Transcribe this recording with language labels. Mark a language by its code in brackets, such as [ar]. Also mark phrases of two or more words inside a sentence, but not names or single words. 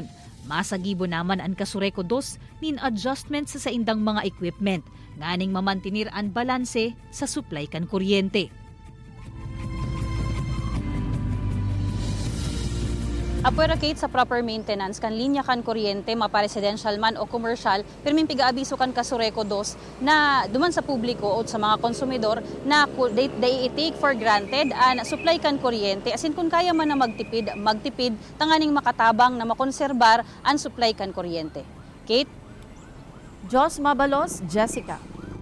[bik] Masagibo naman ang Casureco 2 nin adjustment sa indang mga equipment nganing mamantinir ang balanse sa supply kan kuryente. Apwera Kate, sa [en] proper maintenance [bik] kan linya kan kuryente mapa-residential man o commercial, pirming piga-abiso kan Casureco 2 na duman sa publiko o sa mga konsumidor na [en] they take for granted [bik] ang supply kan kuryente. Asin kung kaya man na magtipid, tanganing makatabang na makonserbar ang supply kan kuryente. Kate? Jos Mabalos, Jessica.